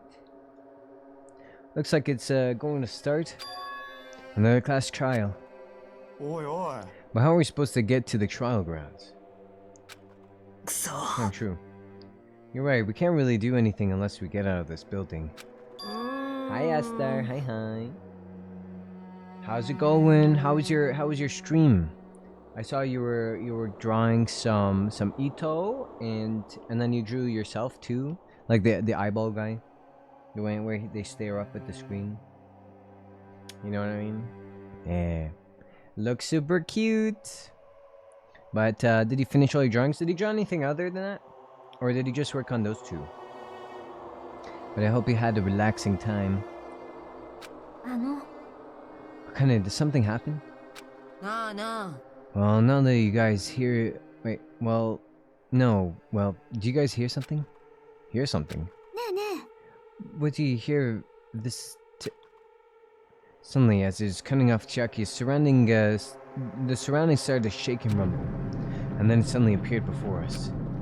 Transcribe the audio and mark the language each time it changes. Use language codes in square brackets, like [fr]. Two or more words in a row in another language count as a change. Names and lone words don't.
[en] Looks like it's going to start another class trial. But how are we supposed to get to the trial grounds? Not true. You're right, we can't really do anything unless we get out of this building. Hi Esther, hi. How's it going? How was your stream? I saw you were drawing some Ito and then you drew yourself too, like the eyeball guy, the one where they stare up at the screen. You know what I mean? Yeah, looks super cute. But did he finish all your drawings? Did he draw anything other than that? Or did he just work on those two? But I hope you had a relaxing time. あの Kinda, did something happen? なあなあ Well, now that you guys hear... Wait, well... No, well, do you guys hear something? Hear something? ねえね What do you hear? This... Suddenly, as he's cutting off Chiaki's surrounding... the surroundings started to shake and rumble. And then it suddenly appeared before us.